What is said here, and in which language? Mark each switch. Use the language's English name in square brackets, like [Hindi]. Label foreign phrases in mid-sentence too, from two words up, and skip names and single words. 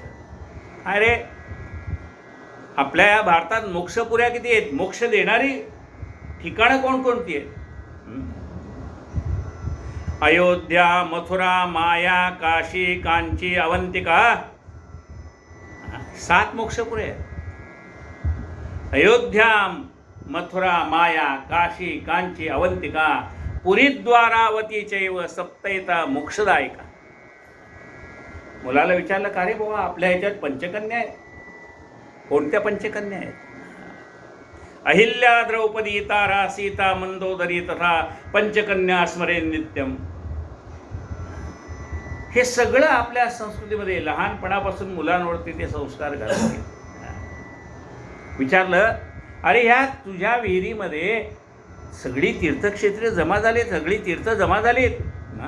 [Marathi] अरे, आपल्या या भारतात मोक्षपुऱ्या किती आहेत? मोक्ष देणारी ठिकाणं कोणकोणती आहेत? अयोध्या, मथुरा, माया, काशी, कांची, अवंतिका, 7 मोक्षपुरे आहेत. [Sanskrit] अयोध्या, मथुरा, माया, काशी, कांची, अवंतिका, पुरीद्वारावती चैव सप्तैता मोक्षदायिका. [Marathi] मुलाला विचारलं, का रे बाबा आपल्या ह्याच्यात पंचकन्या आहेत? कोणत्या पंचकन्या आहेत? [Sanskrit] अहिल्या, द्रौपदी, तारा, सीता, मंदोदरी तथा पंचकन्या स्मरेन नित्यम. [Marathi] हे सगळं आपल्या संस्कृतीमध्ये लहानपणापासून मुलांवरती ते संस्कार घालते. विचारलं, अरे ह्या तुझ्या विहिरीमध्ये सगळी तीर्थक्षेत्रे जमा झालीत, सगळी तीर्थ जमा झालीत ना.